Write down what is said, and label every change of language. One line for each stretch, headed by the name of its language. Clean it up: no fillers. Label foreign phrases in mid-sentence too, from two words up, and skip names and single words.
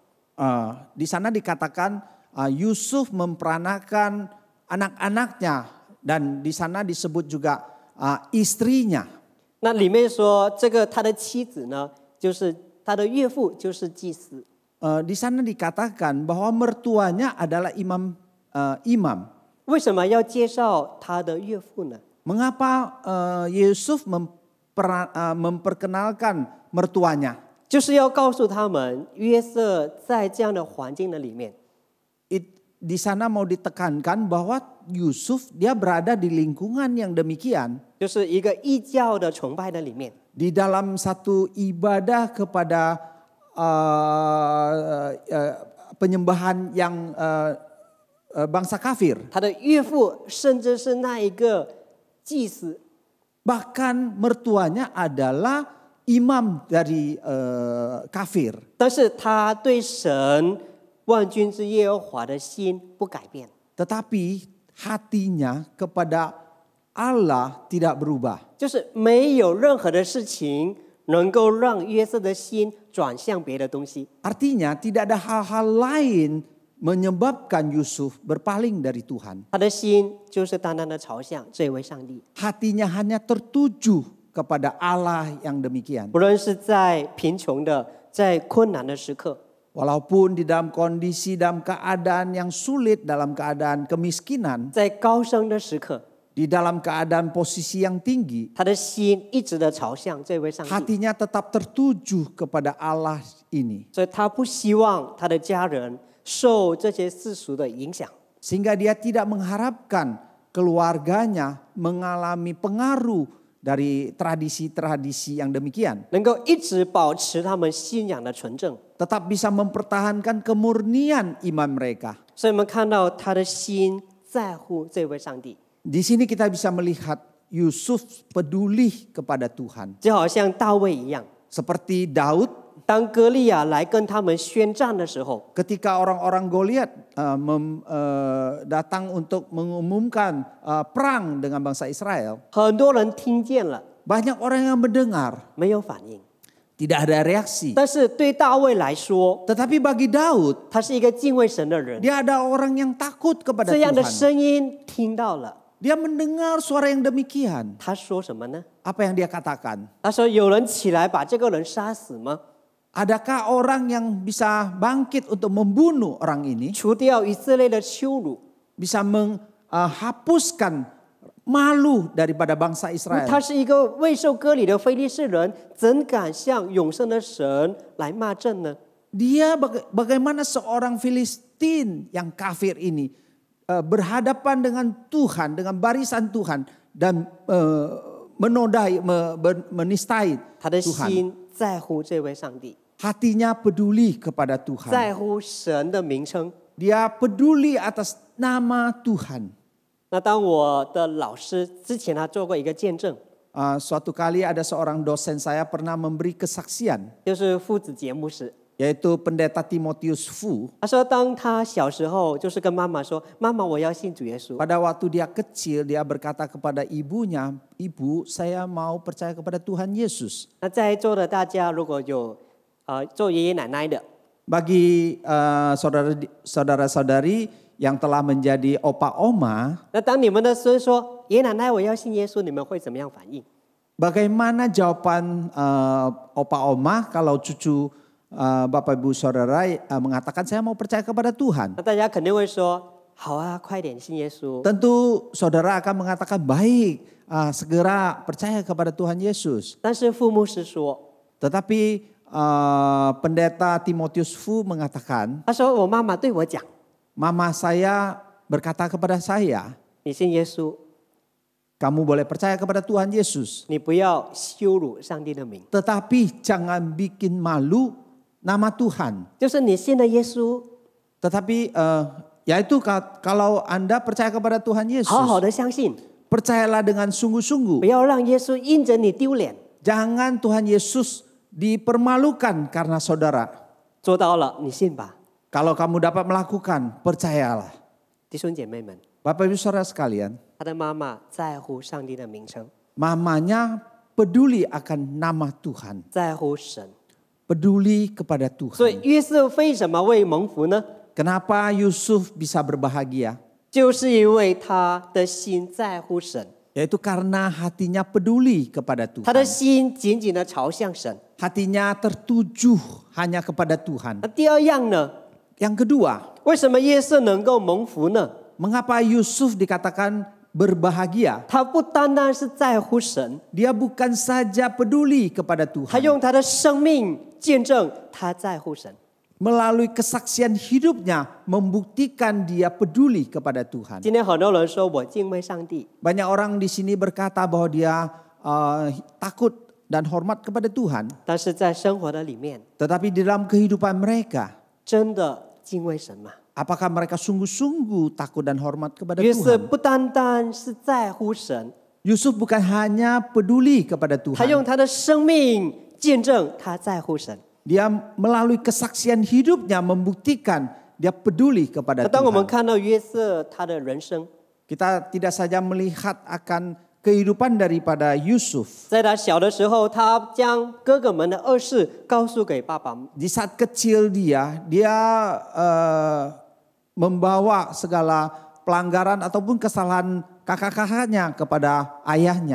Indonesian: Di sana dikatakan Yusuf memperanakan anak-anaknya. Dan di sana disebut juga istrinya.
Chinese: 那里面说这个他的妻子呢，就是他的岳父，就是祭司。
Indonesian: Di sana dikatakan bahwa mertuanya adalah imam.
Chinese: 为什么要介绍他的岳父呢？
Indonesian: Mengapa Yusuf memperkenalkan mertuanya?
Chinese: 就是要告诉他们，约瑟在这样的环境的里面，
Indonesian: Di sana mau ditekankan bahwa Yusuf dia berada di lingkungan yang demikian.
Chinese: 就是一个异教的崇拜的里面，
Indonesian: Di dalam satu ibadah kepada penyembahan yang bangsa kafir.
Chinese: 他的岳父甚至是那一个祭司，
Indonesian: Bahkan mertuanya adalah imam dari kafir.
Chinese: 但是他对神万军之耶和华的心不改变。
Indonesian: Tetapi hatinya kepada Allah tidak berubah.
Chinese: 就是没有任何的事情能够让约瑟的心转向别的东西。
Indonesian: Artinya tidak ada hal-hal lain menyebabkan Yusuf berpaling dari Tuhan.
Chinese: 他的心就是单单的朝向这位上帝。
Indonesian: Hatinya hanya tertuju kepada Allah yang demikian.
Chinese: 不论是在贫穷的、在困难的时刻，
Indonesian: Walaupun di dalam kondisi, dalam keadaan yang sulit, dalam keadaan kemiskinan,
Chinese: 在高升的时刻，
Indonesian: di dalam keadaan posisi yang tinggi,
Chinese: 他的心一直的朝向这位上帝，
Indonesian: hatinya tetap tertuju kepada Allah ini.
Chinese: 所以他不希望他的家人受这些世俗的影响，
Indonesian: Sehingga dia tidak mengharapkan keluarganya mengalami pengaruh dari tradisi-tradisi yang demikian.
Chinese: 能够一直保持他们信仰的纯正。
Indonesian: Tetap bisa mempertahankan kemurnian iman mereka.
Chinese: 所以我们看到他的心在乎这位上帝，
Indonesian: Di sini kita bisa melihat Yusuf peduli kepada Tuhan.
Chinese: 就好像大卫一样。
Indonesian: Seperti Daud
Chinese: 当歌利亚来跟他们宣战的时候，
Indonesian: ketika orang-orang Goliat datang untuk mengumumkan perang dengan bangsa Israel.
Chinese: 很多人听见了，
Indonesian: Banyak orang yang mendengar,
Chinese: 没有反应。
Indonesian: tidak ada reaksi.
Chinese: 但是对大卫来说，
Indonesian: Tetapi bagi Daud,
Chinese: 他是一个敬畏神的人，
Indonesian: dia ada orang yang takut kepada
Chinese: 这样的
Indonesian: Tuhan.
Chinese: 声音听到了，
Indonesian: Dia mendengar suara yang demikian.
Chinese: 他说什么呢？
Indonesian: Apa yang dia katakan?
Chinese: 他说：“有人起来把这个人杀死吗？
Indonesian: Adakah orang yang bisa bangkit untuk membunuh orang ini?
Chinese: 除掉以色列的羞辱。
Indonesian: Bisa menghapuskan malu daripada bangsa Israel.
Chinese: 他是一个未受割礼的非利士人，怎敢向永生的神来骂阵呢？
Indonesian: Dia bagaimana seorang Filistin yang kafir ini berhadapan dengan Tuhan, dengan barisan Tuhan dan menodai, menistai
Chinese: 他的
Indonesian: Tuhan.
Chinese: 心在乎这位上帝，
Indonesian: Hatinya peduli kepada Tuhan.
Chinese: 在乎神的名称。
Indonesian: Dia peduli atas nama Tuhan.
Chinese: 那当我的老师之前他做过一个见证，
Indonesian: Suatu kali ada seorang dosen saya pernah memberi kesaksian,
Chinese: 就是父子节牧师。
Indonesian: yaitu pendeta Timotius Fu.
Chinese: 他说，当他小时候，就是跟妈妈说：“妈妈，我要信主耶稣。”
Indonesian: Pada waktu dia kecil, dia berkata kepada ibunya, "Ibu, saya mau percaya kepada Tuhan Yesus."
Chinese: 那在座的大家如果有做爷爷奶奶的，
Indonesian: Bagi saudara-saudari yang telah menjadi opa oma,
Chinese: 那当你们的孙说：“爷爷奶奶，我要信耶稣”，你们会怎么样反应？
Indonesian: bagaimana jawaban opa oma kalau cucu Bapak Ibu Saudara mengatakan saya mau percaya kepada Tuhan?
Chinese: 那大家肯定会说：“好啊，快点信耶稣。”
Indonesian: Tentu saudara akan mengatakan baik, segera percaya kepada Tuhan Yesus.
Chinese: 但是傅牧师说
Indonesian: Tetapi pendeta Timotius Fu mengatakan,：“
Chinese: 他说我妈妈对我讲，
Indonesian: Mama saya berkata kepada saya,
Chinese: 你信耶稣，
Indonesian: kamu boleh percaya kepada Tuhan Yesus.
Chinese: 你不要羞辱上帝的名。
Indonesian: Tetapi jangan bikin malu nama Tuhan.
Chinese: 就是你信了耶稣，
Indonesian: Tetapi yaitu kalau Anda percaya kepada Tuhan Yesus,
Chinese: 好好的相信，
Indonesian: percayalah dengan
Chinese: 不
Indonesian: sungguh-sungguh.
Chinese: 要让耶稣因着你丢脸。
Indonesian: Jangan Tuhan Yesus dipermalukan karena saudara.
Chinese: 做到了，你信吧，
Indonesian: Kalau kamu dapat melakukan, percayalah.
Chinese: 弟兄姐妹们，
Indonesian: Bapak Ibu Saudara sekalian,
Chinese: 他的妈妈在乎上帝的名称，
Indonesian: mamanya peduli akan nama Tuhan.
Chinese: 在乎神。
Indonesian: Peduli kepada
Chinese: 所以
Indonesian: Tuhan.
Chinese: 约瑟为什么会蒙福呢？
Indonesian: Kenapa Yusuf bisa berbahagia?
Chinese: 就是因为他的心在乎神，
Indonesian: Yaitu karena hatinya peduli kepada
Chinese: 他的
Indonesian: Tuhan.
Chinese: 心紧紧的朝向神。
Indonesian: Hatinya tertuju hanya kepada Tuhan.
Chinese: 那第二样呢？
Indonesian: Yang kedua,
Chinese: 为什么约瑟能够蒙福呢？
Indonesian: mengapa Yusuf dikatakan berbahagia?
Chinese: 他不单单是在乎神，
Indonesian: Dia bukan saja peduli kepada
Chinese: 他
Indonesian: Tuhan.
Chinese: 用他的生命见证他在乎神。
Indonesian: Melalui kesaksian hidupnya membuktikan dia peduli kepada Tuhan.
Chinese: 今天很多人说我敬畏上帝，
Indonesian: Banyak orang di sini berkata bahwa dia takut dan hormat kepada Tuhan.
Chinese: 但是在生活的里面，
Indonesian: Tetapi di dalam kehidupan mereka,
Chinese: 真的敬畏神吗？
Indonesian: apakah mereka sungguh-sungguh takut dan hormat kepada
Chinese: 约瑟
Indonesian: Tuhan?
Chinese: 不单单是在乎神，
Indonesian: Yusuf bukan hanya peduli kepada
Chinese: 他用
Indonesian: Tuhan.
Chinese: 他的生命见证他在乎神。
Indonesian: Dia melalui kesaksian hidupnya membuktikan dia peduli
Chinese: 那
Indonesian: kepada
Chinese: 当我们
Indonesian: Tuhan.
Chinese: 看到约瑟他的人生，
Indonesian: Kita tidak saja melihat akan kehidupan daripada Yusuf.
Chinese: 在他小的时候，他将哥哥们的恶事告诉给爸爸，
Indonesian: Di saat kecil dia membawa segala pelanggaran ataupun kesalahan kakak-kakaknya kepada ayahnya.